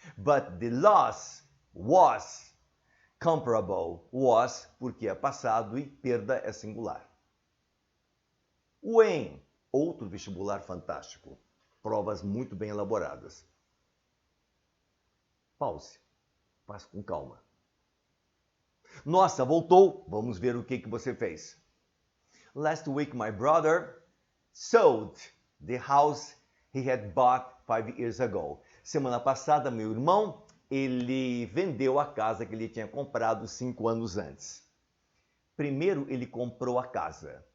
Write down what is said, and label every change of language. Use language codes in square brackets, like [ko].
[en] But the loss was comparable. [pt] Was, porque é passado e perda é singular. When, outro vestibular fantástico. Provas muito bem elaboradas. Pause. Faça com calma. Nossa, voltou. Vamos ver o que você fez. [en] Last week, my brother sold the house he had bought 5 years ago. [pt] Semana passada, meu irmão, ele vendeu a casa que ele tinha comprado 5 anos antes. Primeiro, ele comprou a casa.